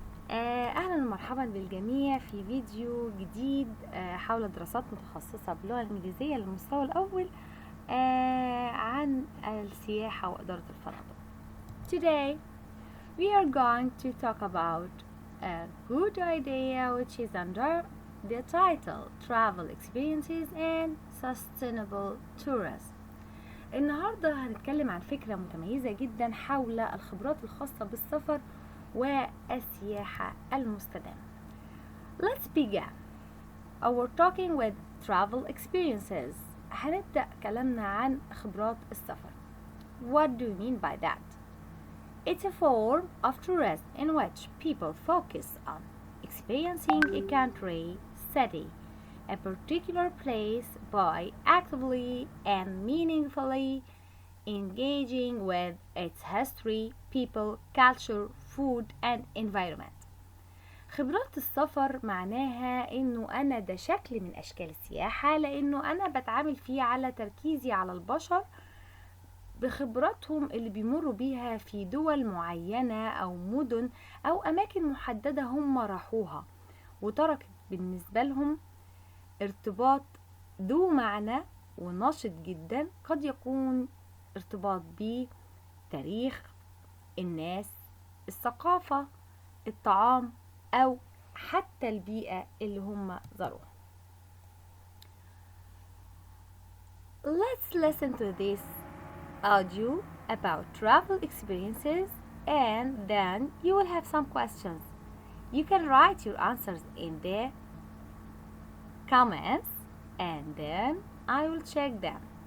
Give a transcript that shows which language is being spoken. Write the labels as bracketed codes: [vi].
[ar] أهلا ومرحبا بالجميع في فيديو جديد حول دراسات متخصصة باللغة الإنجليزية للمستوى الأول عن السياحة وإدارة الفنادق. [en] Today we are going to talk about a good idea which is under the title Travel Experiences and Sustainable Tourism. [ar] النهاردة هنتكلم عن فكرة متميزة جدا حول الخبرات الخاصة بالسفر والسياحة المستدامة. [en] Let's begin our talking with travel experiences. [ar] هنبدأ كلامنا عن خبرات السفر. [en] What do you mean by that? It's a form of tourism in which people focus on experiencing a country, city, a particular place by actively and meaningfully engaging with its history, people, culture, food and environment. [ar] خبرات السفر معناها انه انا ده شكل من اشكال السياحة لانه انا بتعامل فيه على تركيزي على البشر بخبراتهم اللي بيمروا بيها في دول معينة أو مدن أو أماكن محددة هم راحوها وتركت بالنسبة لهم ارتباط ذو معنى ونشط جدا، قد يكون ارتباط بتاريخ الناس، الثقافة، الطعام أو حتى البيئة اللي هم زاروها. [en] Let's listen to this audio about travel experiences and then you will have some questions. You can write your answers in the comments and then I will check them.